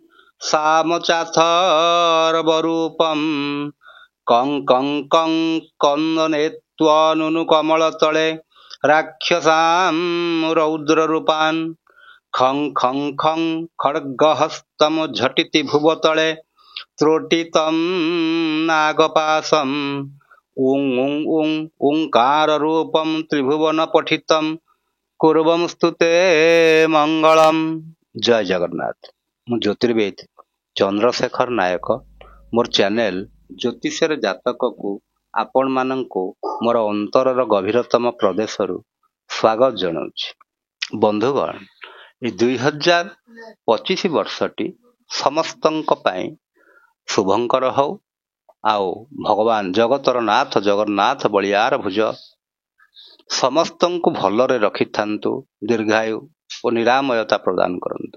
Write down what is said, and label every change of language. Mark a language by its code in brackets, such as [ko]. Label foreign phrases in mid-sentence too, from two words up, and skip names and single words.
[sa] सामचाथर्वरूपं कं कं कं कन्दने त्वनुनु कमलतले राक्षसां रौद्ररूपान् खं खं खं खड्गहस्तं झटिति भुवतले त्रोटितं नागपाशम् उं उं उं ओंकाररूपं त्रिभुवनपठितं कुर्वंस्तुते मंगलम। [or] ଜୟ ଜଗନ୍ନାଥ। ମୁଁ ଜ୍ୟୋତିର୍ବିଦ ଚନ୍ଦ୍ରଶେଖର ନାୟକ। ମୋର ଚ୍ୟାନେଲ ଜ୍ୟୋତିଷର ଜାତକକୁ ଆପଣମାନଙ୍କୁ ମୋର ଅନ୍ତରର ଗଭୀରତମ ପ୍ରଦେଶରୁ ସ୍ୱାଗତ ଜଣାଉଛି। ବନ୍ଧୁଗଣ, ଏ 2025 ବର୍ଷଟି ସମସ୍ତଙ୍କ ପାଇଁ ଶୁଭଙ୍କର ହଉ, ଆଉ ଭଗବାନ ଜଗତର ନାଥ ଜଗନ୍ନାଥ ବଳିୟାର ଭୁଜ ସମସ୍ତଙ୍କୁ ଭଲରେ ରଖିଥାନ୍ତୁ, ଦୀର୍ଘାୟୁ ଓ ନିରାମୟତା ପ୍ରଦାନ କରନ୍ତୁ।